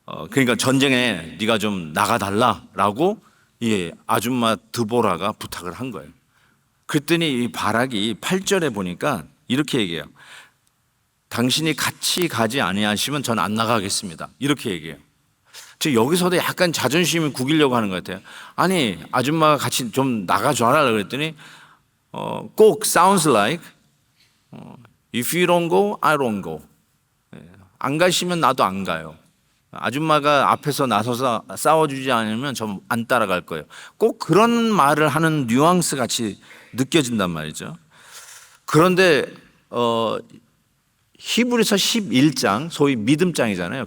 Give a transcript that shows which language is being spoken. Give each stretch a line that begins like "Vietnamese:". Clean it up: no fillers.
Korean: 그러니까 전쟁에 네가 좀 나가달라라고 이 아줌마 드보라가 부탁을 한 거예요. 그랬더니 이 바락이 8절에 보니까 이렇게 얘기해요. 당신이 같이 가지 아니하시면 전 안 나가겠습니다. 이렇게 얘기해요. 즉 여기서도 약간 자존심을 구기려고 하는 것 같아요. 아니 아줌마가 같이 좀 나가줘라 그랬더니 꼭
English: sounds like if you don't go, I don't go.
Korean: 안 가시면 나도 안 가요. 아줌마가 앞에서 나서서 싸워주지 않으면 저 안 따라갈 거예요. 꼭 그런 말을 하는 뉘앙스 같이 느껴진단 말이죠. 그런데 히브리서 11장 소위 믿음장이잖아요.